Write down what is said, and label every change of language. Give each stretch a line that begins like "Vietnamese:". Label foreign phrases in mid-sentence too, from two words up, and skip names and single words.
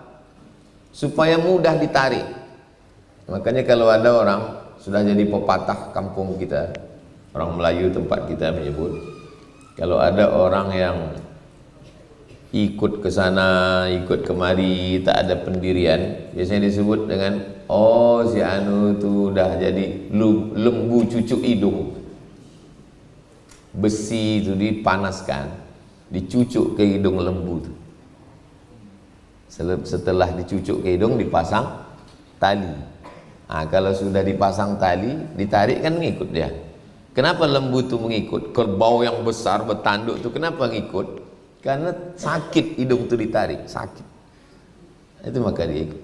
Malay: Supaya mudah ditarik. Makanya kalau ada orang, sudah jadi pepatah kampung kita, orang Melayu tempat kita menyebut, kalau ada orang yang ikut ke sana, ikut kemari, tak ada pendirian, biasanya disebut dengan, oh si anu tu dah jadi lembu cucuk hidung. Besi itu dipanaskan, dicucuk ke hidung lembu tu. Setelah dicucuk ke hidung, dipasang tali. Kalau sudah dipasang tali, ditarik kan mengikut dia. Kenapa lembu itu mengikut? Kerbau yang besar bertanduk itu kenapa ngikut? Karena sakit hidung itu ditarik, sakit. Itu maka dia ikut.